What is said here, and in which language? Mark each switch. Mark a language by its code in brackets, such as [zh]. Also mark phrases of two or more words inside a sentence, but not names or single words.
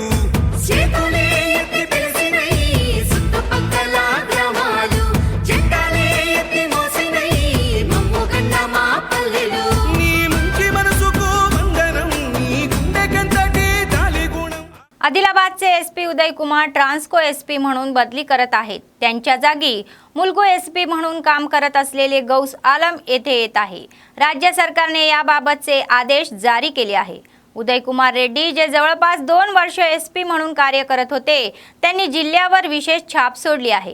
[te] చేతులే ఎత్తి పిలిచినై చుట్టుపక్కల గ్రామాలు జెండాలే ఎత్తి మోసినై మమ్ము కన్న మా పల్లెలు నీ మంచి మనసుకు వందనం నీ గుండెకంతటి జాలి గుణం। [mr] आदिलाबादचे एसपी उदय कुमार ट्रान्सको एसपी म्हणून बदली करत आहेत। त्यांच्या जागी मुलगू एसपी म्हणून काम करत असलेले गौस आलम येथे येत आहे। राज्य सरकारने याबाबतचे आदेश जारी केले आहे। उदय कुमार रेड्डी जे जवळपास 2 वर्ष एसपी म्हणून कार्य करत होते, त्यांनी जिल्ह्यावर विशेष छाप सोडली आहे।